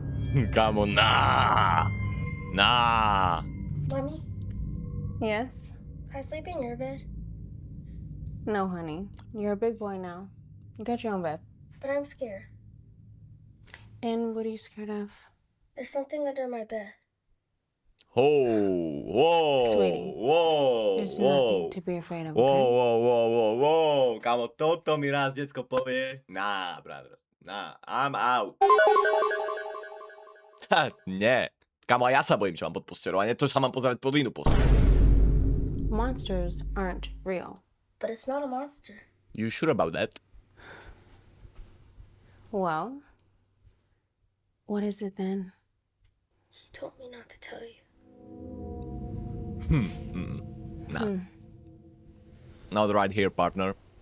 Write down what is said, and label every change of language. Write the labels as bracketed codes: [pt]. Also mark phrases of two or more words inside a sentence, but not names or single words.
[sk] Kámo, [en] Mommy, Yes? can I sleep in your bed? No, honey. You're a big boy now. You got your own bed. But I'm scared. And what are you scared of? There's something under my bed. Whoa, Sweetie, whoa, There's whoa. nothing to be afraid of, Wow, okay? wow, wow, wow, wow. [sk] Kámo, toto mi raz decko povie. [en] Nah, brother. Nah, I'm out. [sk] Nie. Kámo, a ja sa bojím, čo mám pod postelou. A nie to sa mám pozerať pod inú posteľ. [en] Monsters aren't real. But it's not a monster. You sure about that? Well, what is it then? She told me not to tell you. Nah. Not right here, partner.